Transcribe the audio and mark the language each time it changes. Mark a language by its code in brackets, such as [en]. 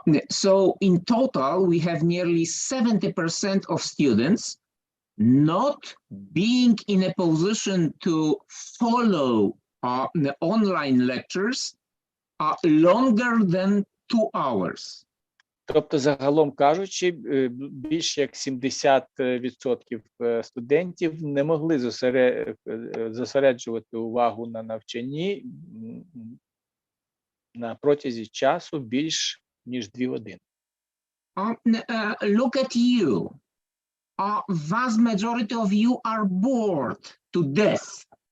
[en] So in total, we have nearly 70% of students not being in a position to follow the online lectures longer than 2 hours. [uk] Тобто, загалом кажучи, більше як 70% студентів не могли зосереджувати увагу на навчанні на протязі часу більш ніж 2 години. [en] Look at you. Vast majority of you are bored to death.